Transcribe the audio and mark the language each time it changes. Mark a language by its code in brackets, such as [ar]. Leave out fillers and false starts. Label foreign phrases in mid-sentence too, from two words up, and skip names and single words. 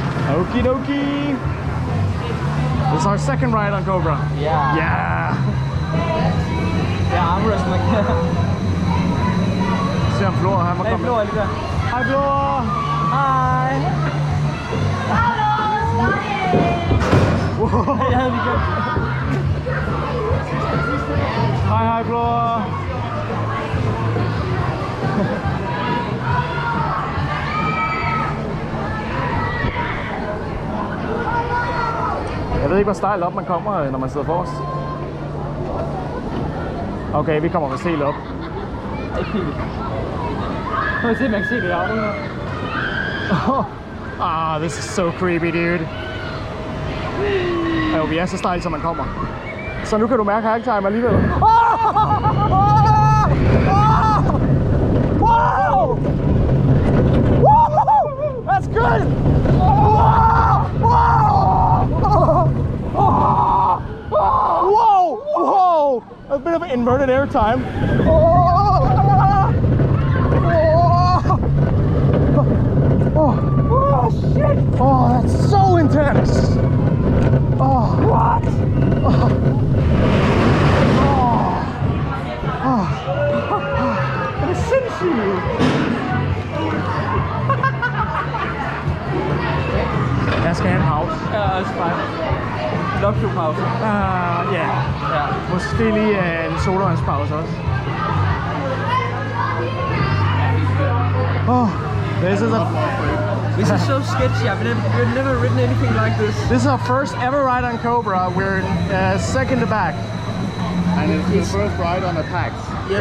[en] Okie dokie. This is our second ride on Cobra. Yeah. Yeah. Yeah, arm wrestling. [da] Se om Flor, han må komme. Flor lige der. Hej Flor. Hej. Wow. Jeg havde lige glemt. Hej Flor. Jeg ved ikke, hvor stejlt op man kommer, når man sidder forrest. Okay, vi kommer vist helt op. Ikke helt. Nu kan se, man kan se det i auto her. [en] Ah, this is so creepy, dude. [da] Jo, vi er så stejlt, som man kommer. Så nu kan du mærke hang-time alligevel. [en] Wow! Wow! That's good! Whoa! Whoa! A bit of an inverted air time. Oh shit! Oh, that's so intense! Oh, what? Oh. Oh. [da] Det er sindssygt! Jeg skal have en pause. Ja, også fine. Luxury-pause. Ja. Måske lige en sodavandspause også. [en] Oh, this is so sketchy. We've never ridden anything like this. This is our first ever ride on Cobra. We're second to back. And it's the first ride on a Pax. Yes.